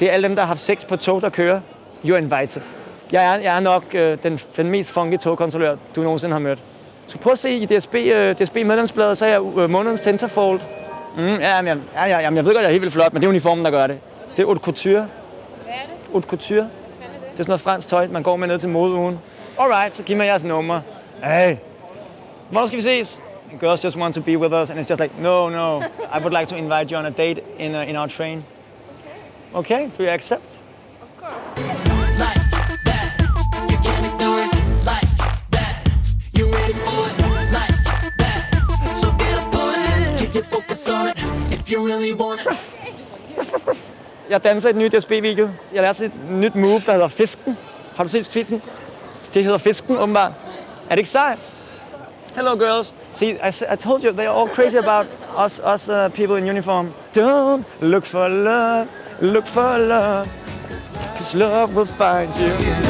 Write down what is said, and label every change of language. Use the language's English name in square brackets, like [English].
[Danish] Det er alle dem, der har haft sex på tog, der kører. [English] You're invited. [Danish] Jeg er nok den mest funky togkontrollør, du nogensinde har mødt. Så prøv at se i DSB medlemsbladet, så er jeg månedens centerfold. Jeg ved godt, jeg er helt vildt flot, men det er uniformen, der gør det. Det er haute couture. Hvad er det? Haute couture. Hvad fanden er det? Det er sådan noget fransk tøj, man går med ned til modeugen. Alright, så giv mig jeres nummer. Hey, hvornår skal vi ses? [English] The girls just want to be with us, and it's just like, no, I would like to invite you on a date in our train. Okay, do you accept? Of course. Like that, you can't ignore it. Like that, you're ready for it. Like that, so get up on it. Keep your focus on it if you really want it. [Danish] Jeg danser i et nyt DSB-video. Jeg lærte et nyt move, der hedder fisken. Har du set fisken? Det hedder fisken, åbenbart. Er det ikke sejt? [English] Hello, girls. See, I told you, they're all crazy about us people in uniform. Don't look for love, look for love, 'cause love will find you.